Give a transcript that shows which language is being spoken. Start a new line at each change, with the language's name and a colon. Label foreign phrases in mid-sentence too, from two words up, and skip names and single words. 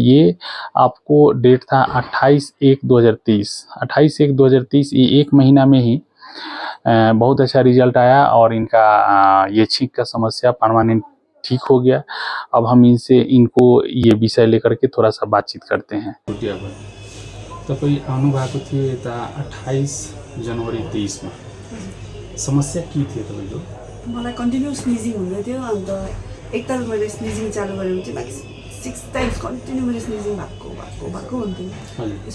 Hindi: ये आपको डेट था 28/1/2023। 28/1/2023, ये 1 महीना में ही बहुत अच्छा रिजल्ट आया और इनका ये छींक का समस्या परमानेंट ठीक हो गया। अब हम इनको ये विषय लेकर के थोड़ा सा बातचीत करते हैं।
Nepali: तपाईँ आउनुभएको थियो यता 28 जनवरी 23 में, समस्या के थियो तपाईँको? मलाई
English: continue sneezing
Nepali: हुँदै थियो। अन्त एकताल मैले स्निजिङ चालु गरेँ चाहिँ 6
English: times continue
Nepali: मैले स्निजिङ भएको हुन्थ्यो।